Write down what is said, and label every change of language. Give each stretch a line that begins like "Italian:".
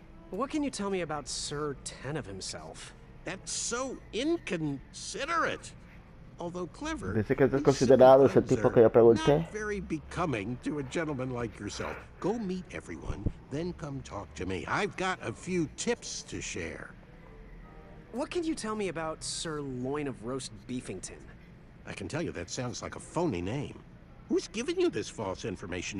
English: What can you tell me about Sir Ten of himself? That's so inconsiderate. Although clever,
Spanish: Dice que es considerado ese tipo que yo pregunté.
English: not very becoming to a gentleman like yourself. Go meet everyone, then come talk to me. I've got a few tips to share. What can you tell me about Sir Loin of Roast Beefington? I can tell you that sounds like a phony name. Who's giving you this false information?